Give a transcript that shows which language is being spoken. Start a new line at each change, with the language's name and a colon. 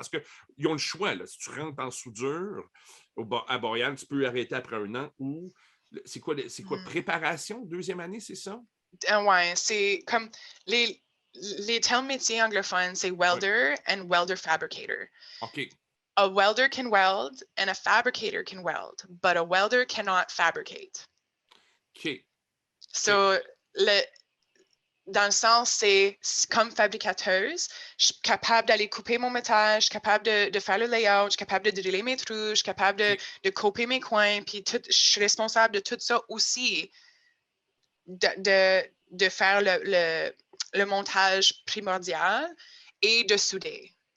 French: Parce qu'ils ont le choix. Là. Si tu rentres en soudure à Boréal, tu peux arrêter après un an ou c'est quoi, préparation, deuxième année, c'est ça? Ouais, c'est comme les termes métiers anglophones, c'est welder and welder fabricator. OK.
English: A welder can weld and a fabricator can weld, but a welder cannot fabricate. OK.
French: So, dans le sens, c'est comme fabricateuse, je suis capable d'aller couper mon métal, je suis capable de faire le layout, je suis capable de driller mes trous, je suis capable de couper mes coins, puis je suis responsable de tout ça aussi, de faire le montage primordial et de souder.